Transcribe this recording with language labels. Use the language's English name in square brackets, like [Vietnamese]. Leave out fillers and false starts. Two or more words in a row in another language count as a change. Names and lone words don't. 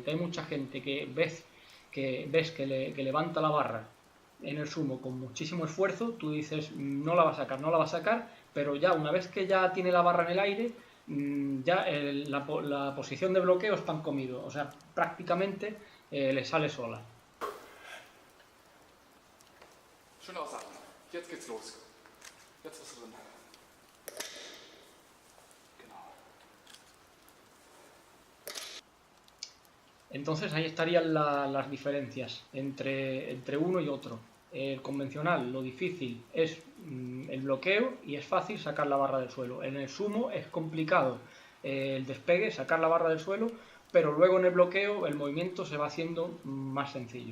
[Spanish] Hay mucha gente que ves que levanta la barra en el sumo con muchísimo esfuerzo, tú dices no la va a sacar, pero ya una vez que ya tiene la barra en el aire, ya la posición de bloqueo es pan comido, o sea, prácticamente le sale sola. [German] Schön ausatmen. Jetzt geht's los. Jetzt bist du drin. Genau. [Spanish] Entonces ahí estarían las diferencias entre uno y otro. El convencional, lo difícil es el bloqueo y es fácil sacar la barra del suelo. En el sumo es complicado el despegue, sacar la barra del suelo, pero luego en el bloqueo el movimiento se va haciendo más sencillo.